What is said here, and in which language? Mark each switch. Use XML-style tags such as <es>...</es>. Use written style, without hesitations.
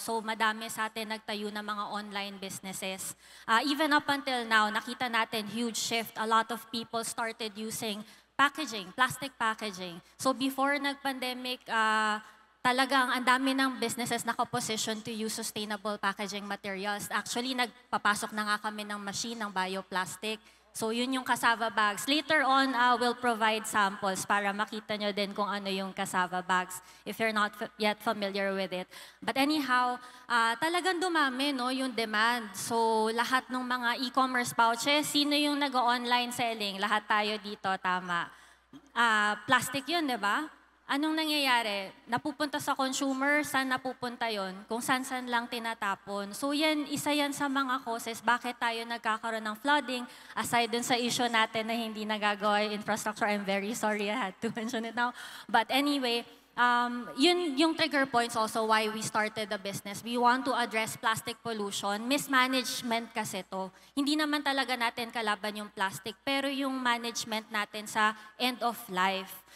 <tl>So madami sa atin nagtayo ng mga online businesses.</tl> <en>Even up until now,</en> <tl>nakita natin</tl> <en>huge shift. A lot of people started using packaging, plastic packaging.</en> <tl>So before nag-pandemic, talagang ang dami ng businesses nakaposition</tl> <en>to use sustainable packaging materials.</en> <tl>Actually, nagpapasok na nga kami ng machine ng bioplastic.</tl> <en>So yun yung cassava bags. Later on, we'll provide samples</en> <tl>para makita nyo din kung ano yung cassava bags</tl> <en>if you're not yet familiar with it.</en> <tl>But anyhow, talagang dumami no, yung demand. So lahat ng mga e-commerce pouches, sino yung nag-online selling? Lahat tayo dito, tama. Plastic yun, di ba? Anong nangyayari? Napupunta sa consumer, saan napupunta yon? Kung saan-saan lang tinatapon. So yan, isa yan sa mga causes bakit tayo nagkakaroon ng flooding.</tl> <en>Aside</en> <tl>dun sa issue natin na hindi nagagawa yung</tl> <en>infrastructure, I'm very sorry I had to mention it now. But anyway,</en> <tl>yun yung</tl> <en>trigger points also why we started the business. We want to address plastic pollution.</en> <tl>Mismanagement kasi to. Hindi naman talaga natin kalaban yung plastic, pero yung management natin sa end of life.</tl>